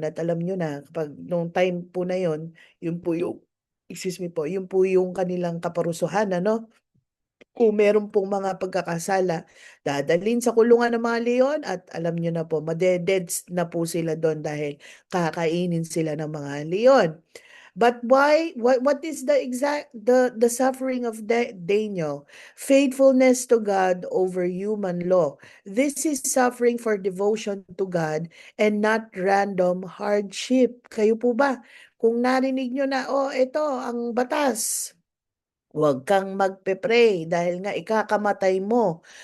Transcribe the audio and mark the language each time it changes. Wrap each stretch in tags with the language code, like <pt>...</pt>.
<tl>At alam nyo na, kapag nung time po na yon, yun po yung,</tl> <en>excuse me</en> <tl>po, yun po yung kanilang kaparusuhan, ano? Kung meron pong mga pagkakasala, dadalhin sa kulungan ng mga leon at alam niyo na po, madededs na po sila doon dahil kakainin sila ng mga leon.</tl> <en>But why? What is the suffering of Daniel? Faithfulness to God over human law. This is suffering for devotion to God and not random hardship.</en> <tl>Kayo po ba? Kung narinig nyo na, oh, ito ang batas. Huwag kang magpe-pray dahil nga ikakamatay mo.</tl>